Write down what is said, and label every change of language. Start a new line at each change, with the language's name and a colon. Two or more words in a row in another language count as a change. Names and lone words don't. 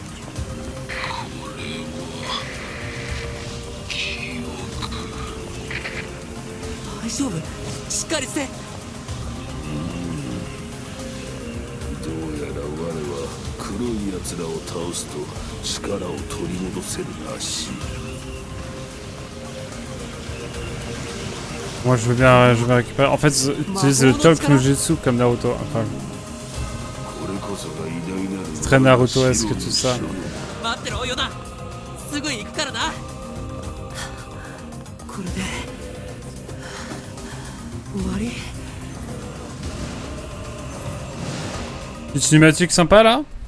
Japanese: 大丈夫？しっかりして。どうやら我は黒い奴らを倒すと力を取り戻せるらしい。
French: Moi je veux bien récupérer. En fait, utilise le Talk
Japanese: 之術
French: comme Naruto. Enfin, c'est très Naruto-esque tout ça. Une cinématique sympa là?